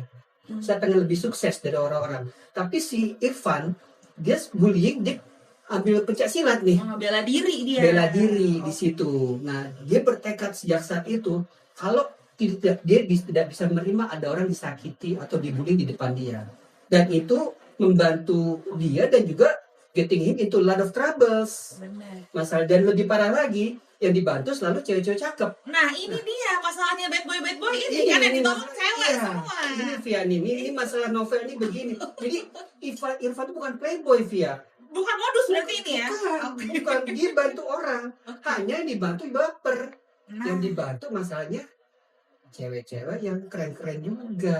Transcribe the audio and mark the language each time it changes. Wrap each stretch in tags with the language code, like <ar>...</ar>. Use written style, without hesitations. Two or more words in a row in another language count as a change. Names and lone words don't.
<id>Saya pengen lebih sukses dari orang-orang. Tapi si Irfan, dia bullying, dia ambil pencak silat nih. Bela diri dia. Bela diri di situ. Nah, dia bertekad sejak saat itu, kalau dia tidak bisa menerima ada orang disakiti atau dibully di depan dia. Dan itu membantu dia dan juga</id> <en>getting him into a lot of troubles.</en> <id>Benar. Masalah dan lebih parah lagi, yang dibantu selalu cewek-cewek cakep. Nah, ini dia masalahnya</id> <en>bad boy</en> <id>ini kan yang ditolong cewek iya. semua. Ini Via ini masalah novel ini begini. Jadi Irfan itu bukan playboy Via. Bukan modus berarti ini ya. Bukan dia bantu orang. Hanya yang dibantu baper. Nah, Yang dibantu masalahnya cewek-cewek yang keren-keren juga.</id>